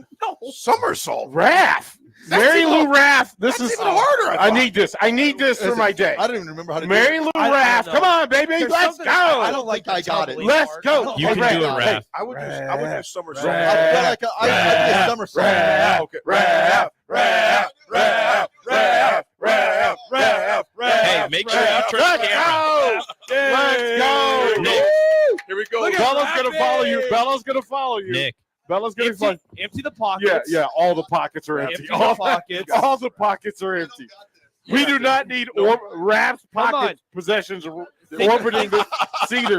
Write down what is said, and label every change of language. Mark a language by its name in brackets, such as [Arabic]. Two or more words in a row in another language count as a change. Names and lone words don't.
[English] No, somersault. Raff. Mary Lou Raff. This is even harder. I need this. I need this for my day. I don't even remember how to Mary do Lou it. Raff. Come on, baby. There's Let's something- go. I don't like I got it. Let's go. You can do it, Raff. I would do somersault. I feel like I could do a somersault. Raff. Okay. Raff. Raff. Raff. Raff. Raff. Raff. Hey, make sure you turn the camera. Let's go. Nick. Here we go. Bella's gonna follow you. Bella's gonna follow you. Nick. Bella's gonna follow. Empty the pockets. Yeah. All the pockets are empty. Empty the All pockets. all the pockets are empty. We do not need Raff's pocket possessions orbiting the Cedars.